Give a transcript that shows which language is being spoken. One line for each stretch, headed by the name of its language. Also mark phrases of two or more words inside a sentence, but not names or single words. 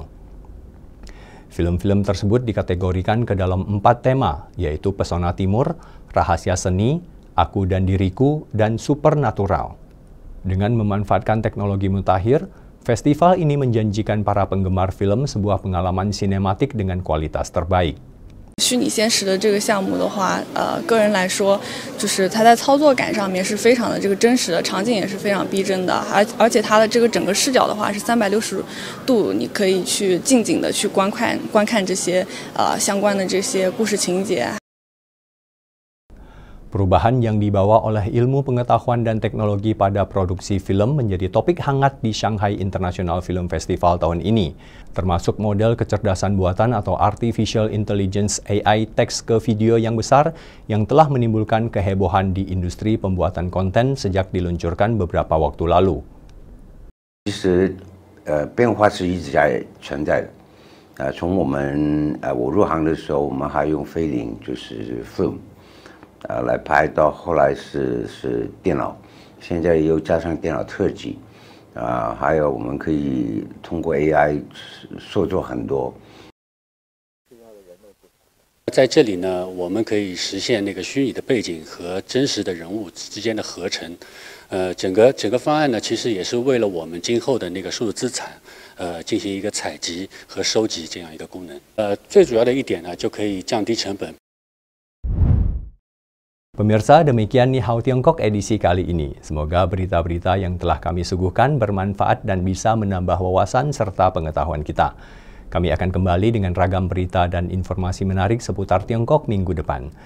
Indonesian: Film-film tersebut dikategorikan ke dalam 4 tema, yaitu Pesona Timur, Rahasia Seni, Aku dan Diriku, dan Supernatural. Dengan memanfaatkan teknologi mutakhir, festival ini menjanjikan para penggemar film sebuah pengalaman sinematik dengan kualitas terbaik.
Chinese: 虚拟现实的这个项目的话，个人来说，就是它在操作感上面是非常的这个真实的，场景也是非常逼真的，而且它的这个整个视角的话是360度，你可以去静静的去观看这些相关的这些故事情节。
Indonesian: Perubahan yang dibawa oleh ilmu pengetahuan dan teknologi pada produksi film menjadi topik hangat di Shanghai International Film Festival tahun ini, termasuk model kecerdasan buatan atau
English: Artificial Intelligence
Indonesian: AI teks ke video yang besar yang telah menimbulkan kehebohan di industri pembuatan konten sejak diluncurkan beberapa waktu lalu.
Chinese: 其实，变化是一直在存在的。从我入行的时候，我们还用菲林，就是 film。来拍到后来是电脑，现在又加上电脑特技，还有我们可以通过 AI 塑作很多。在这里呢，我们可以实现那个虚拟的背景和真实的人物之间的合成。整个方案呢，其实也是为了我们今后的那个数字资产，进行一个采集和收集这样一个功能。最主要的一点呢，就可以降低成本。
Indonesian: Pemirsa, demikian Ni Hao Tiongkok edisi kali ini. Semoga berita-berita yang telah kami suguhkan bermanfaat dan bisa menambah wawasan serta pengetahuan kita. Kami akan kembali dengan ragam berita dan informasi menarik seputar Tiongkok minggu depan.